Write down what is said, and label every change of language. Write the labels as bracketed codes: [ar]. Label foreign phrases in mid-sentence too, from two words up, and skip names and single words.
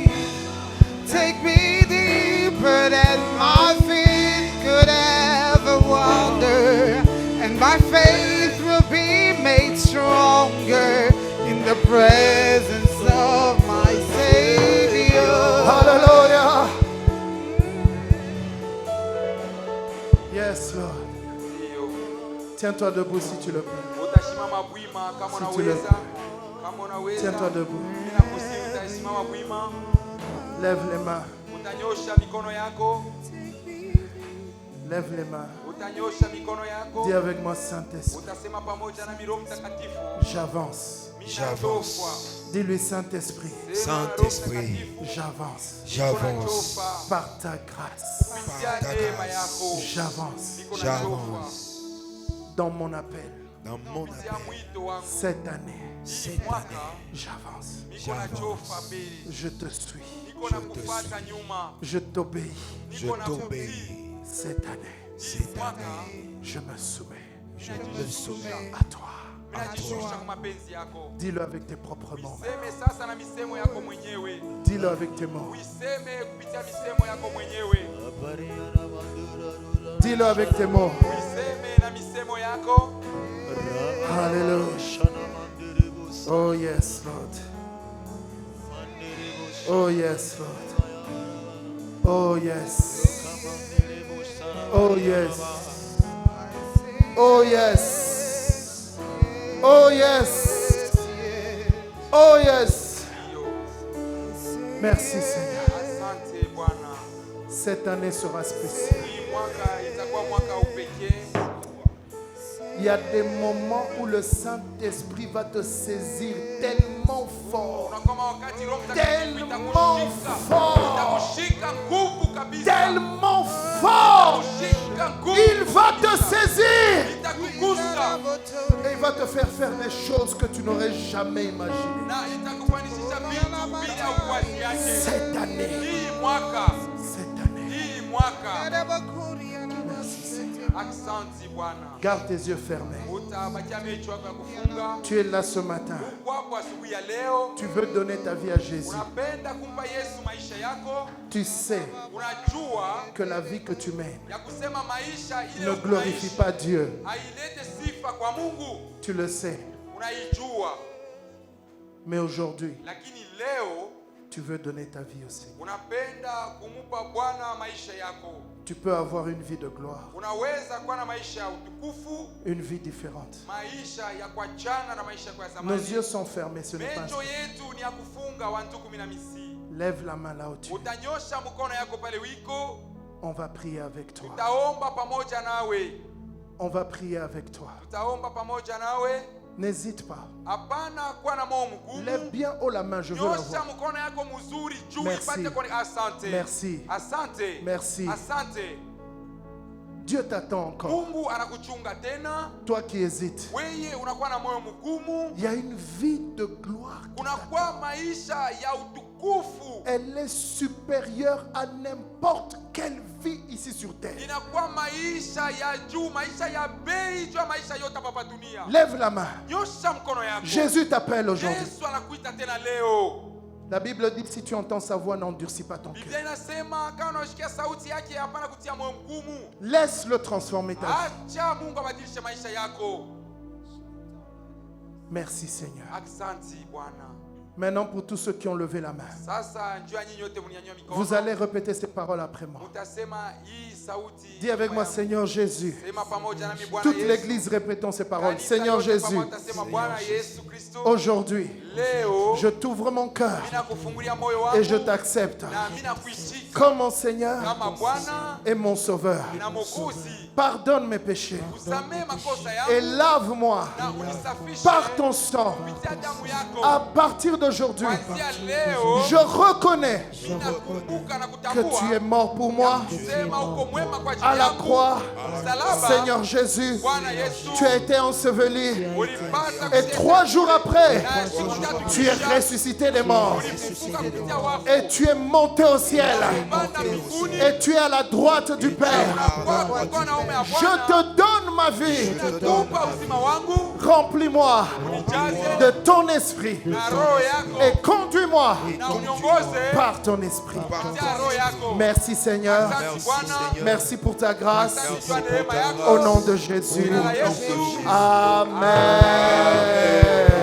[en] Take me deeper than my feet could ever wander, and my faith will be made stronger in the presence of my Savior. Hallelujah. Yes, Lord. [fr] Tiens-toi debout si tu le peux. [sw] Utasimama wima kama [fr] Si tu [sw] unaweza. Kama unaweza. [fr] Tiens-toi debout. [sw] Ninakusihi utasimama wima. [fr] Lève les mains. [sw] Utanyosha mikono yako. [fr] Lève les mains. [sw] Utanyosha mikono yako. [fr] Dis avec moi, Saint-Esprit. [sw] Utasema pamoja na Roho Mtakatifu. [fr] J'avance. J'avance. Dis-lui, Saint-Esprit. Saint-Esprit, J'avance. j'avance Par ta grâce. par ta grâce. J'avance. J'avance Dans mon appel. dans mon appel. Cette année. Cette année, J'avance. Je te suis. Je t'obéis. je t'obéis. Cette année. Cette année, Je me soumets. je me soumets À toi. à toi. Dis-le avec tes propres mots. [sw] Useme sasa na misemo yako mwenyewe. [fr] Dis-le avec tes mots. [sw] Uiseme kupitia misemo yako mwenyewe. [fr] Dis-le avec tes mots. [sw] Uiseme na misemo yako. [en] Hallelujah. Oh yes, Lord. Oh yes, Lord. Oh yes. Oh yes. Oh yes. Oh yes. Oh yes. [fr] Merci Seigneur. [sw] Asante Bwana. [fr] Cette année sera spéciale. [sw] Hii mwaka itakuwa mwaka wa upekee. [fr] Il y a des moments où le Saint-Esprit va te saisir tellement fort. [sw] Unakoma wakati Roho Mtakatifu [fr] Tellement [sw] itakushika. [fr] fort. [sw] Itakushika nguvu kabisa. [fr] Tellement fort. [sw] Itakushika nguvu. [fr] Il va te saisir. [sw] Itakugusa. [fr] Et il va te faire faire des choses que tu n'aurais jamais imaginées. [sw] Na itakufanikisha vitu bila uwazi yake. [fr] Cette année. [sw] Hii mwaka. [fr] Cette année. [sw] Hii mwaka. [fr] Merci Seigneur. [sw] Asante Bwana. [fr] Garde tes yeux fermés. [sw] Utabakia macho yako ya kufunga. [fr] Tu es là ce matin. [sw] Kwapo asubuhi ya leo. [fr] Tu veux donner ta vie à Jésus. [sw] Unapenda kumpa Yesu maisha yako. [fr] Tu sais [sw] Unajua [fr] que la vie que tu mènes [sw] ya kusema maisha ile [fr] ne glorifie pas Dieu. [sw] hailete sifa kwa Mungu. [fr] Tu le sais. [sw] Unaijua. [fr] Mais aujourd'hui, [sw] Lakini leo [fr] Tu veux donner ta vie au Seigneur. [sw] unapenda kumupa Bwana maisha yako, [fr] Tu peux avoir une vie de gloire, [sw] unaweza kuwa na maisha ya utukufu, [fr] une vie différente. [sw] maisha ya kuachana na maisha ya [fr] Nos [sw] zamani. [fr] yeux sont fermés, ce n'est pas [sw] Macho yetu ni ya kufunga. Wantu 16. [fr] Lève la main là où tu es. [sw] Utanyosha mkono yako pale wiko, [fr] On va prier avec toi. [sw] tutaomba pamoja nawe, [fr] On va prier avec toi. [sw] tutaomba pamoja nawe. [fr] N'hésite pas. [sw] Hapana kuwa na moyo [fr] Lève [sw] mgumu. [fr] bien haut la main, je veux la [sw] Nyosha [fr] voir. [sw] mkono yako mzuri juu [fr] Merci. [sw] ipate kuone. Asante. [fr] Merci. [sw] Asante. [fr] Merci. [sw] Asante. [fr] Dieu t'attend encore. [sw] Mungu anakuchunga tena. [fr] Toi qui hésites, [sw] Weye unakuwa na moyo mgumu, [fr] il y a une vie de gloire. [sw] kunakuwa maisha ya utukufu, [fr] Elle est supérieure à n'importe quelle vie ici sur terre. [sw] inakuwa maisha ya juu, maisha ya bei juu ya maisha yote hapa dunia. [fr] Lève la main. [sw] Nyosha mkono yako. [fr] Jésus t'appelle aujourd'hui. [sw] Yesu anakuita tena leo. [fr] La Bible dit si tu entends sa voix, n'endurcis pas ton [sw] Biblia [fr] cœur. [sw] inasema kama unasikia sauti yake, hapana kutia moyo mgumu. [fr] Laisse-le transformer ta vie. [sw] Acha Mungu abadilishe maisha yako. [fr] Merci Seigneur. [sw] Asante Bwana. [fr] Maintenant pour tous ceux qui ont levé la main, [sw] Sasa njoo nyinyi wote mnyanyua mikono. [fr] vous allez répéter ces paroles après moi. [sw] Mutasema hii sauti. [fr] Dis avec moi Seigneur Jésus. [sw] Sema pamoja nami Bwana [fr] Toute [sw] Yesu. [fr] l'église répétons ces paroles. [sw] Kanisa [fr] Seigneur [sw] yote [fr] Jésus, [sw] pamoja tasema Bwana Yesu Kristo. [fr] aujourd'hui, [sw] Leo [fr] je t'ouvre mon cœur [sw] mina kufungulia moyo wangu [fr] et je t'accepte [sw] na mina kuitika [fr] comme mon Seigneur [sw] kama Bwana [fr] et mon Sauveur. [sw] na Mwokozi. [fr] Pardonne mes péchés [sw] Usamee makosa [fr] et [sw] yangu [fr] lave-moi [sw] na unisafishe [fr] par ton sang. [sw] kupitia damu yako. [fr] À partir d'aujourd'hui, [sw] Kuanzia leo [fr] je reconnais [sw] ninakumbuka na [fr] que tu es [sw] kutambua [fr] mort pour moi [sw] sema uko mwema kwa [fr] à [sw] ajili [fr] la [sw] yangu. [fr] croix. [sw] Msalaba, [fr] Seigneur Jésus, [sw] Bwana Yesu, [fr] tu as été enseveli [sw] ulipata [fr] et 3 jours après, [sw] na siku tatu [fr] tu es [sw] kisha, [fr] ressuscité des morts [sw] ulifufuka kupitia wafu. [fr] et tu es monté au ciel [sw] Ulipanda mbinguni, [fr] et tu es à la droite du Père. [sw] unakuwa mkono wa ume wa [fr] Je [sw] Bwana. [fr] te donne ma vie. [sw] Nakupa uzima wangu, [fr] Remplis-moi [sw] unijaze [fr] de ton esprit [sw] na roho yako [fr] et conduis-moi [sw] na uniongoze [fr] par ton esprit. [sw] kupitia roho yako. [fr] Merci Seigneur. [sw] Asante Bwana, [fr] Merci pour ta grâce. [sw] asante kwa neema yako. [fr] Au nom de Jésus. [sw] Jina la Yesu. Amen.